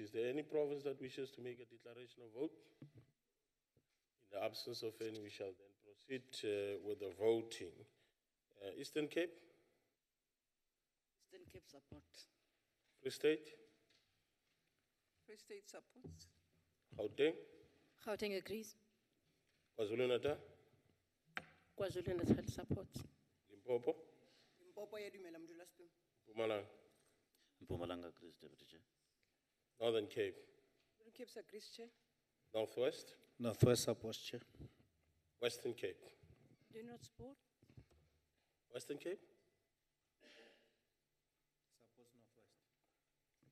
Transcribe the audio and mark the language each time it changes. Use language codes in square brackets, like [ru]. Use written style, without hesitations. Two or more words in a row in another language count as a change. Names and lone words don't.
[en] Is there any province that wishes to make a declaration of vote? In the absence of any, we shall then proceed with the voting. Eastern Cape? Eastern Cape support. Free State? Free State supports. Gauteng? Gauteng agrees. KwaZulu-Natal? KwaZulu-Natal supports. Limpopo? Mpumalanga? Mpumalanga agrees, Deputy Chair. Northern Cape? Northern Cape agrees, Chair. Northwest? Northwest supports, Chair. Western Cape? Do not support. Western Cape? Supports Northwest.